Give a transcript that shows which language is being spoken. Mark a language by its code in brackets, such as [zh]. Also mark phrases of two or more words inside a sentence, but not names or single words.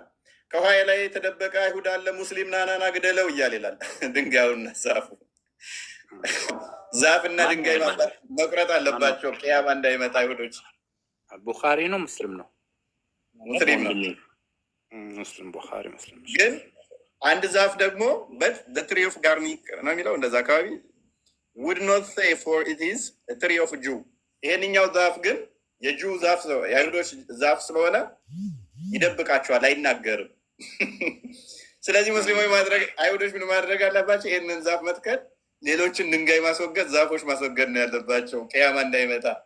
[am] ከኋላ ላይ የተደበቀ አይሁድ አለ፣ ሙስሊም ናናና ግደለው እያል ይላል። ድንጋዩና ዛፉ ዛፍና ድንጋይ መቁረጥ አለባቸው ቅያማ እንዳይመጣ አይሁዶች። ቡኻሪ ነው ሙስሊም ነው? ሙስሊም ነው። ሙስሊም ቡኻሪ ሙስሊም። ግን አንድ ዛፍ ደግሞ በት [en] the tree of garlic [am] ነው የሚለው እንደዛ አካባቢ [en] would not say for it is a tree of Jew። [am] ይሄንኛው ዛፍ ግን የጂው ዛፍ የአይሁዶች ዛፍ ስለሆነ ይደብቃቸዋል፣ አይናገርም። ስለዚህ ሙስሊሞች ማድረግ አይሁዶች ምን ማድረግ አለባቸው? ይህንን ዛፍ መትከል፣ ሌሎችን ድንጋይ ማስወገድ፣ ዛፎች ማስወገድ ነው ያለባቸው ቅያማ እንዳይመጣ።